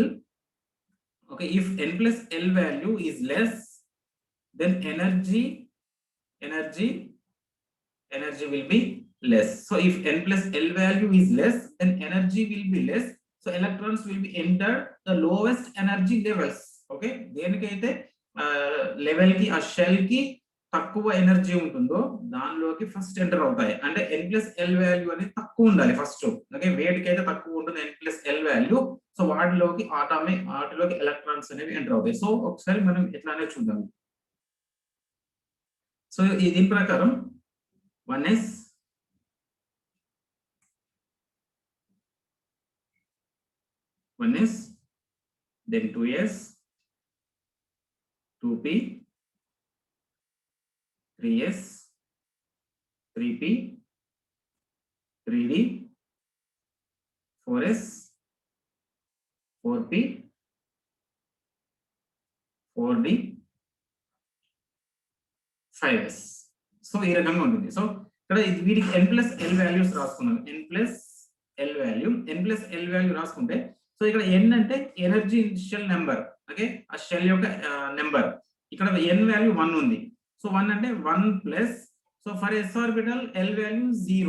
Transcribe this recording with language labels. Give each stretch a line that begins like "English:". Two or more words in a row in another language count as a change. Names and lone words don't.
English: Okay, if N+L value is less, then energy will be less. So if N+L value is less, then energy will be less. So electrons will be entered the lowest energy levels.
Telugu: Okay, దేనికైతే లెవెల్ కి ఆ షెల్ కి తక్కువ ఎనర్జీ ఉంటుందో దానిలోకి
English: first enter
Telugu: అవుతాయి. అంటే N+L వాల్యూ అనేది తక్కువ ఉండాలి ఫస్ట్. ఓకే, వేటికైతే తక్కువ ఉంటుంది N+L వాల్యూ, సో వాటిలోకి ఎలక్ట్రాన్స్ అనేవి ఎంటర్ అవుతాయి. సో ఒకసారి మనం ఎట్లానే చూద్దాం. సో దీని ప్రకారం 1s, then 2s, 2p, 3s, 3p, 3d, 4s, 4p, 4d, 5s. సో ఈ రకంగా ఉంటుంది. సో ఇక్కడ వీటికి
English: n plus l values
Telugu: రాసుకున్నాం.
English: n plus l value
Telugu: రాసుకుంటే సో ఇక్కడ n అంటే
English: energy initial number.
Telugu: ఓకే, ఆ షెల్ యొక్క నెంబర్. ఇక్కడ n వాల్యూ 1 ఉంది. సో 1 అంటే 1 ప్లస్,
English: so for s orbital l value
Telugu: 0.